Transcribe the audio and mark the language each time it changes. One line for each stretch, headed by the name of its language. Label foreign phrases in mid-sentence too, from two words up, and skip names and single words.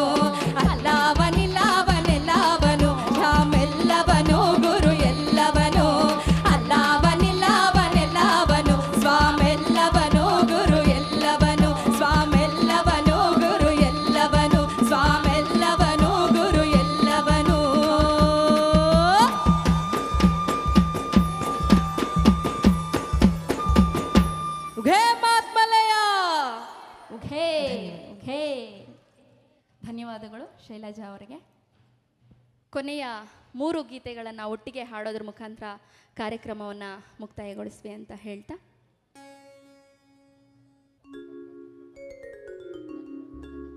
Kannada: ಅಲ್ಲವನಿಲ್ಲವನೆಲ್ಲವನು ರಾಮೆಲ್ಲವನು ಗುರು ಎಲ್ಲವನು ಅಲ್ಲವನಿಲ್ಲವನೆಲ್ಲವನು ಸ್ವಾಮೆಲ್ಲವನು ಗುರು ಎಲ್ಲವನು ಸ್ವಾಮೆಲ್ಲವನು ಗುರು ಎಲ್ಲವನು ಸ್ವಾಮೆಲ್ಲವನು ಗುರು ಎಲ್ಲವನು ಉಘೇ ಮಾತ್ಮಲಯ ಉಘೇ ಉಘೇ. ಧನ್ಯವಾದಗಳು ಶೈಲಜಾ ಅವರಿಗೆ. ಕೊನೆಯ 3 ಗೀತೆಗಳನ್ನು ಒಟ್ಟಿಗೆ ಹಾಡೋದ್ರ ಮುಖಾಂತರ ಕಾರ್ಯಕ್ರಮವನ್ನು ಮುಕ್ತಾಯಗೊಳಿಸ್ವಿ ಅಂತ ಹೇಳ್ತಾ